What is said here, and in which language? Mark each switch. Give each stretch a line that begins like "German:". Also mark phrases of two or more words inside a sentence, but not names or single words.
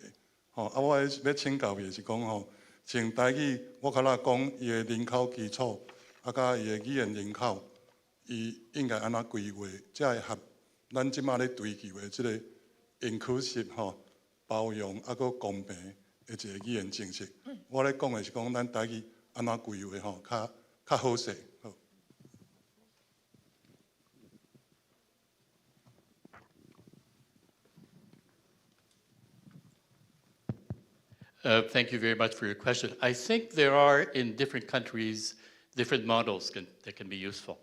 Min Nan Chinese: 吼，啊，我要请教的是讲吼，像台语，我较仔讲伊的人口基础，啊，甲伊的语言人口，伊应该安怎规划，才会合咱即马咧追求的即个inclusive吼，包容啊，佮公平的一个语言政策。我咧讲的是讲咱台语安怎规划吼，较好势。好。
English: Thank you very much for your question. I think there are, in different countries, different models that can be useful.